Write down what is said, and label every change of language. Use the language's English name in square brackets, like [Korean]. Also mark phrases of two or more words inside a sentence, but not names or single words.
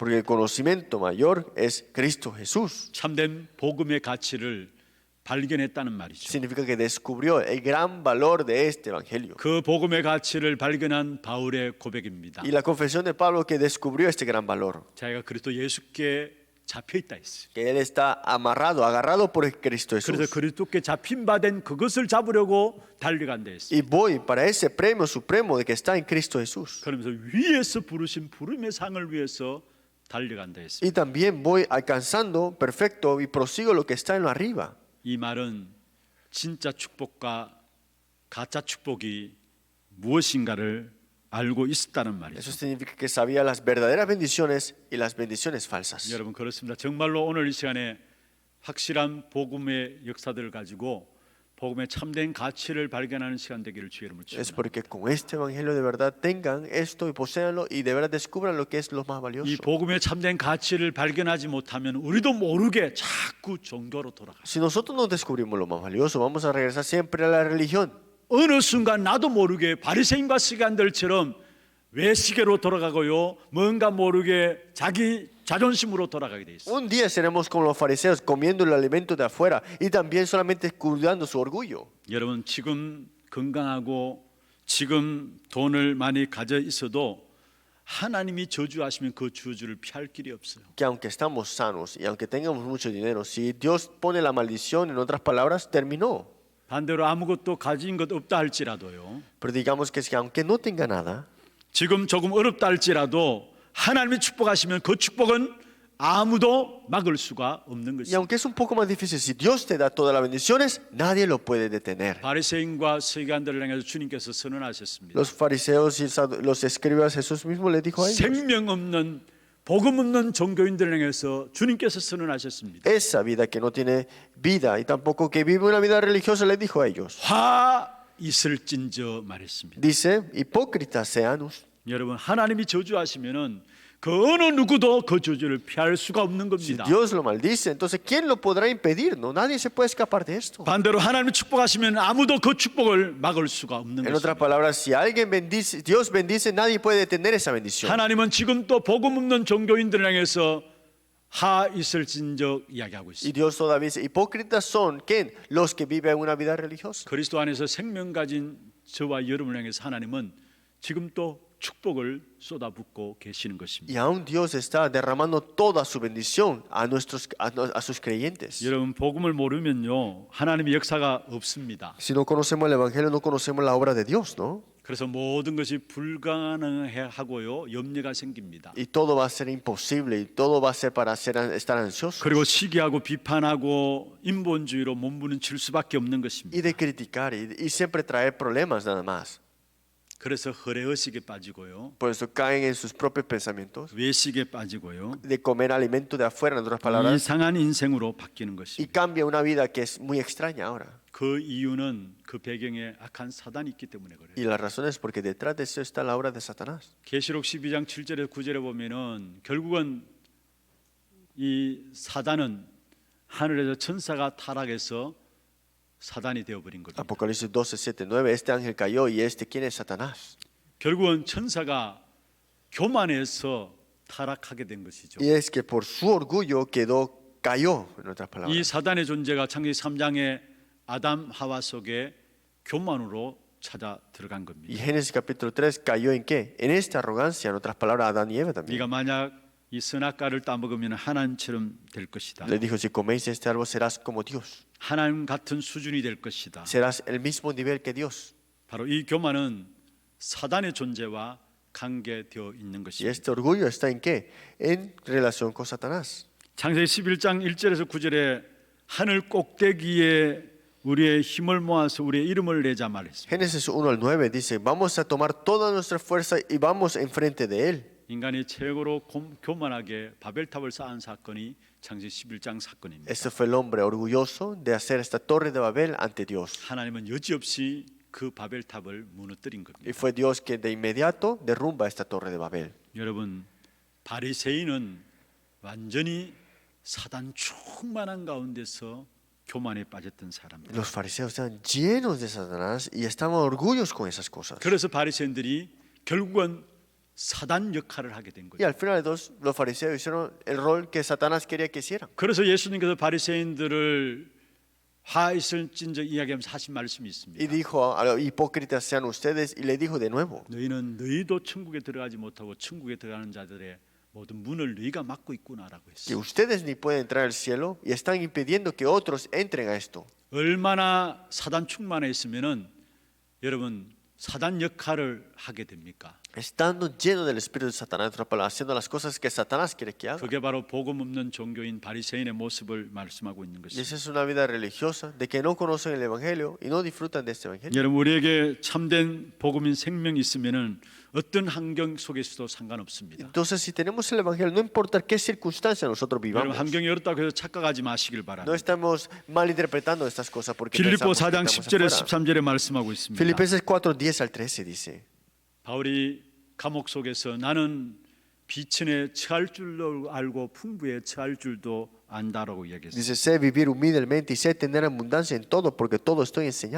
[Spanish] Porque el conocimiento mayor es Cristo Jesús. [Korean] 참된 복음의 가치를 발견했다는 말이죠. [Spanish] Significa que descubrió el gran valor de este evangelio. [Korean] 그 복음의 가치를 발견한 바울의 고백입니다. [Spanish] Y la confesión de Pablo que descubrió este gran valor. [Korean] 자기가 그리스도 예수께 잡혀 있다 했어요. [Spanish] Que él está amarrado, agarrado por Cristo [Korean] 그래서 [Spanish] Jesús. [Korean] 그리스도께 잡힌 바 된 그것을 잡으려고 달려간다 했어요. [Spanish] Y voy para ese premio supremo de que está en Cristo Jesús. [Korean] 그러면서 위에서 부르신 부름의 상을 위해서 달려간다 했어요. [Spanish] Y también voy alcanzando perfecto y prosigo lo que está en lo arriba. [Korean] 이 말은 진짜 축복과 가짜 축복이 무엇인가를 알고 있었다는 말이죠. [Spanish] Eso significa que sabía las verdaderas bendiciones y las bendiciones falsas. [Korean] 여러분 그렇습니다. 정말로 오늘 이 시간에 확실한 복음의 역사들을 가지고 복음의 참된 가치를 발견하는 시간 되기를 주의 이름으로 [Spanish] Es [Korean] 축원합니다. [Spanish] porque con este evangelio de verdad tengan esto y poseanlo y de verdad descubran lo que es lo más [Korean] 이 [Spanish] valioso. [Korean] 복음의 참된 가치를 발견하지 못하면 우리도 모르게 자꾸 종교로 돌아가요. [Spanish] Si nosotros no descubrimos lo más valioso, vamos a regresar siempre a la religión. [Korean] 어느 순간 나도 모르게 바리새인과 시간들처럼 외식으로 돌아가고요. 뭔가 모르게 자기 자존심으로 돌아가게 돼 있어요. [Spanish] Un día seremos como los fariseos comiendo el alimento de afuera y también solamente cuidando su orgullo. [Korean] 여러분 지금 건강하고 지금 돈을 많이 가져 있어도 하나님이 저주하시면 그 저주를 피할 길이 없어요. [Spanish] Que aunque estamos sanos y aunque tengamos mucho dinero, si Dios pone la maldición, en otras palabras, terminó. [Korean] 반대로 아무것도 가진 것 없다 할지라도요. [Spanish] Pero digamos que es que aunque no tenga nada, [Korean] 지금 조금 어렵다 할지라도 하나님이 축복하시면 그 축복은 아무도 막을 수가 없는 [Spanish] y [Korean] 것입니다. [Spanish] aunque es un poco más difícil, si Dios te da todas las bendiciones, nadie lo puede detener. [Korean] 바리새인과 서기관들을 향해서 주님께서 선언하셨습니다. [Spanish] Los fariseos y los escribas, Jesús mismo les dijo a ellos. [Korean] 생명 없는 복음 없는 종교인들을 향해서 주님께서 선언하셨습니다. [Spanish] Esa vida que no tiene vida y tampoco que vive una vida religiosa, les dijo a ellos. [Korean] 화 있을진저 말했습니다. [Spanish] Dice, hipócritas seanos. [Korean] 여러분 하나님이 저주하시면은 그 어느 누구도 그 저주를 피할 수가 없는 [Spanish] Si [Korean] 겁니다. [Spanish] Dios lo maldice, entonces ¿quién lo podrá impedir? No, nadie se puede escapar de esto. [Korean] 반대로 하나님이 축복하시면 아무도 그 축복을 막을 수가 없는 [Spanish] En otras [Korean] 것입니다. [Spanish] palabras, si alguien bendice, Dios bendice, nadie puede detener esa bendición. [Korean] 하나님은 지금 또 복음 없는 종교인들을 향해서 하 있을진저 이야기하고 [Spanish] Y [Korean] 있습니다. [Spanish] Dios todavía dice, hipócritas son ¿quién? Los que viven una vida religiosa. [Korean] 그리스도 안에서 생명 가진 저와 여러분을 향해서 하나님은 지금 또 축복을 쏟아붓고 계시는 것입니다. [Spanish] Y aún Dios está derramando toda su bendición a sus creyentes. [Korean] 여러분 복음을 모르면요 하나님의 역사가 없습니다. [Spanish] Si no conocemos el Evangelio, no conocemos la obra de Dios, ¿no? [Korean] 그래서 모든 것이 불가능하고요 염려가 생깁니다. [Spanish] Y todo va a ser imposible y todo va a ser para estar ansioso [Korean] 그리고 시기하고 비판하고 인본주의로 몸부림칠 수밖에 없는 것입니다. [Spanish] y de criticar y siempre traer problemas nada más. [Korean] 그래서 허례의식에 빠지고요, [Spanish] Por eso caen en sus propios pensamientos [Korean] 외식에 빠지고요, [Spanish] de comer alimento de afuera, en otras palabras, [Korean] 이상한 인생으로 바뀌는 [Spanish] y [Korean] 것입니다. [Spanish] cambia una vida que es muy extraña ahora. [Korean] 그 이유는 그 배경에 악한 사단이 있기 때문에 그래요. [Spanish] Y la razón es porque detrás de eso está la obra de Satanás. [Korean] 계시록 12장 7절에 9절에 보면은 결국은 이 사단은 하늘에서 천사가 타락해서 사단이 되어버린 겁니다. [Spanish] Apocalipsis 12, 7, 9. Este ángel cayó y ¿quién es Satanás? [Korean] 결국은 천사가 교만해서 타락하게 된 것이죠. [Spanish] Y es que por su orgullo cayó, en otras [Korean] 이 [Spanish] palabras. [Korean] 사단의 존재가 창세기 3장의 아담 하와 속에 교만으로 찾아 들어간 [Spanish] Y [Korean] 겁니다. [Spanish] Génesis capítulo 3 cayó en qué? En esta arrogancia, en otras palabras, Adán y Eva también. [Korean] 네가 만약 이 선악과를 따먹으면 하나님처럼 될 것이다. [Spanish] Le dijo, si coméis este árbol serás como Dios. [Korean] 하나님 같은 수준이 될 것이다. [Spanish] Serás el mismo nivel que Dios. [Korean] 바로 이 교만은 사단의 존재와 관계되어 있는 [Spanish] Y [Korean] 것입니다. [Spanish] este orgullo está en qué? En relación con Satanás. [Korean] 창세기 11장 1절에서 9절에 하늘 꼭대기에 우리의 힘을 모아서 우리의 이름을 내자 말했습니다. [Spanish] Génesis 1 al 9 dice, vamos a tomar toda nuestra fuerza y vamos enfrente de él. [Korean] 인간이 최고로 교만하게 바벨탑을 쌓은 사건이 창세기 11장 사건입니다. [Spanish] Este fue el hombre orgulloso de hacer esta torre de Babel ante Dios. [Korean] 하나님은 여지없이 그 바벨탑을 무너뜨린 [Spanish] Y [Korean] 겁니다. [Spanish] fue Dios que de inmediato derrumba esta torre de Babel. [Korean] 여러분, 바리새인은 완전히 사단 충만한 가운데서 교만에 빠졌던 사람들. [Spanish] Los fariseos estaban llenos de Satanás y estaban orgullosos con esas cosas. [Korean] 그래서 바리새인들이 결국은 사단 역할을 하게 된 [Spanish] Y [Korean] 거죠. [Spanish] al final de todos, los fariseos hicieron el rol que Satanás quería que hicieran. [Korean] 그래서 예수님께서 바리새인들을 화 있을진저 이야기하면서 하신 말씀이 [Spanish] Y [Korean] 있습니다. [Spanish] dijo a los hipócritas sean ustedes y le dijo de nuevo. [Korean] 너희도 천국에 들어가지 못하고 천국에 들어가는 자들의 모든 문을 너희가 막고 있구나라고 [Spanish] Que [Korean] 했어요. [Spanish] ustedes ni pueden entrar al cielo y están impidiendo que otros entren a esto. [Korean] 얼마나 사단 충만해 있으면은 여러분 사단 역할을 하게 됩니까? [Spanish] Estando lleno del espíritu de Satanás, en otras palabras, haciendo las cosas que Satanás quiere que haga. [Korean] 그게 바로 복음 없는 종교인 바리새인의 모습을 말씀하고 있는 [Spanish] Y esa [Korean] 것입니다. [Spanish] es una vida religiosa de que no conocen el evangelio y no disfrutan de este evangelio. [Korean] 여러분 우리에게 참된 복음인 생명이 있으면은 어떤 환경 속에서도 상관없습니다. [Spanish] Entonces, si tenemos el evangelio, no importa qué circunstancia nosotros [Korean] 여러분 [Spanish] vivamos, [Korean] 환경이 어렵다고 해서 착각하지 마시길 [Spanish] no [Korean] 바랍니다. [Spanish] estamos malinterpretando estas cosas porque [Korean] 빌립보 [Spanish] pensamos que [Korean] 4장 [Spanish] estamos [Korean] 10절에 [Spanish] afuera. [Korean] 13절에 말씀하고 있습니다. [Spanish] Filipenses 4, 10 al 13 dice. [Korean] 바울이 감옥 속에서 나는 비천에 처할 줄도 알고 풍부에 처할 줄도 안다라고 이야기했어요. [Spanish] Dice, sé vivir humildemente y sé tener abundancia en todo porque todo estoy enseñado.